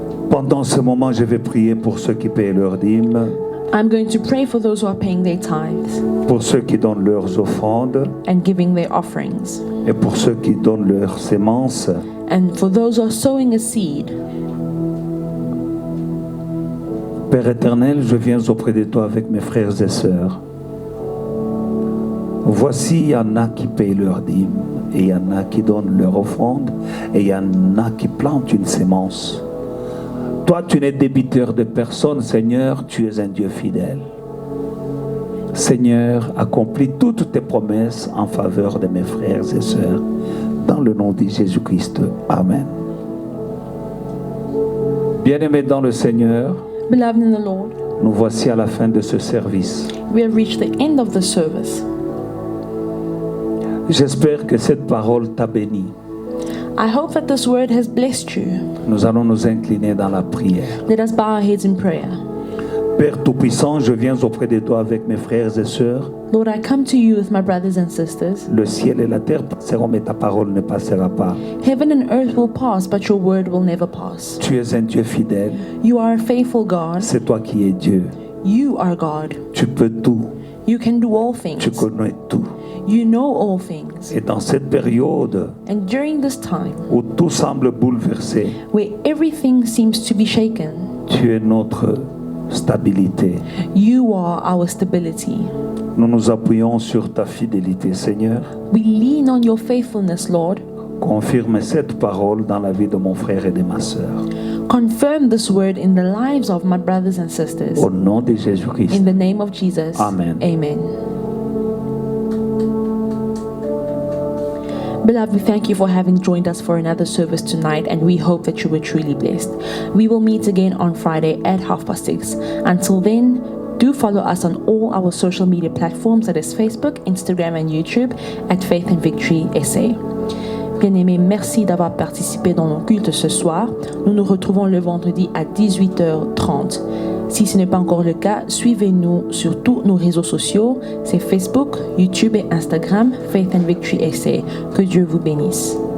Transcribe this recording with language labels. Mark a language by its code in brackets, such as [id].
[fr] Pendant ce moment, je vais prier pour ceux qui paient leurs dîmes, [en] I'm going to pray for those who are paying their tithes [fr] pour ceux qui donnent leurs offrandes [en] and giving their offerings, [fr] et pour ceux qui donnent leurs sémences. [en] and for those who are sowing a seed. [fr] Père éternel, je viens auprès de toi avec mes frères et sœurs. Voici, il y en a qui payent leurs dîmes et il y en a qui donnent leur offrande, et il y en a qui plantent une sémence. Toi, tu n'es débiteur de personne, Seigneur, tu es un Dieu fidèle. Seigneur, accomplis toutes tes promesses en faveur de mes frères et sœurs. Dans le nom de Jésus-Christ. Amen. Bien-aimés dans le Seigneur, [en] Beloved in the Lord, [fr] nous voici à la fin de ce service. [en] we have reached the end of the service. [fr] J'espère que cette parole t'a béni. [en] I hope that this word has blessed you. [fr] Nous allons nous incliner dans la prière. [en] Let us bow our heads in prayer. [fr] Père Tout-Puissant, je viens auprès de toi avec mes frères et sœurs. [en] Lord, I come to you with my brothers and sisters. [fr] Le ciel et la terre passeront, mais ta parole ne passera pas. [en] Heaven and earth will pass, but your word will never pass. [fr] Tu es un Dieu fidèle. [en] You are a faithful God. [fr] C'est toi qui es Dieu. [en] You are God. [fr] Tu peux tout. [en] You can do all [fr] Tu [en] things. [fr] connais tout. [en] You know all things. [fr] Et dans cette période [en] And during this time, [fr] où tout semble bouleversé, [en] where everything seems to be shaken, [fr] tu es notre stabilité. [en] you are our stability. [fr] Nous nous appuyons sur ta fidélité, Seigneur. [en] We lean on your faithfulness, Lord. [fr] Confirme cette parole dans la vie de mon frère et de ma sœur. [en] Confirm this word in the lives of my brothers and sisters. [fr] Au nom de Jésus-Christ. [en] In the name of Jesus. [fr] Amen. [en] Amen. Beloved, we thank you for having joined us for another service tonight, and we hope that you were truly blessed. We will meet again on Friday at 6:30. Until then, do follow us on all our social media platforms, that is Facebook, Instagram and YouTube, at Faith and Victory SA. [fr] Bien-aimés, merci d'avoir participé dans nos cultes ce soir. Nous nous retrouvons le vendredi à 18h30. Si ce n'est pas encore le cas, suivez-nous sur tous nos réseaux sociaux. C'est Facebook, YouTube et Instagram, Faith and Victory SA. Que Dieu vous bénisse.